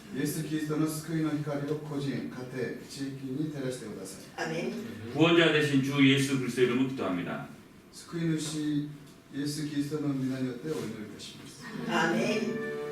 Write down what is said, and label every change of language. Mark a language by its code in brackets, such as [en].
[ja] イエス・キリストの救いの光を個人、家庭、地域に照らしてください。 [ko] 구원자 되신 주 예수 그리스도 이름으로 기도합니다. [ja] 救い主イエス・キリストの皆によってお祈りいたします。